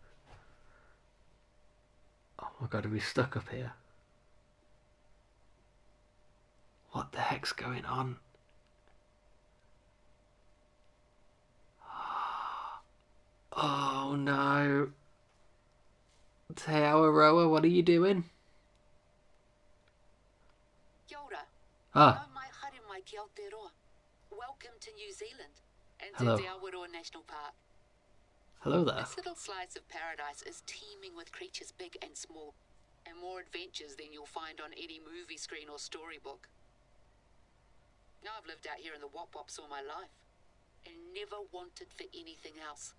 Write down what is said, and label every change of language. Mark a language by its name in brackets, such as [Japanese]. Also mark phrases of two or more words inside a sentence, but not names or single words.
[English] Oh my god, are we stuck up here? What the heck's going on? Oh no. Te Awaroa, what are you doing? [Māori] Kia ora. Ah, Nau mai haere mai ki Aotearoa. [English] Welcome to New Zealand and Hello. to Te Awaroa National Park. hello there. This little slice of paradise is teeming with creatures big and small, and more adventures than you'll find on any movie screen or storybook. Now I've lived out here in the Wop-Wops all my life, and never wanted for anything else.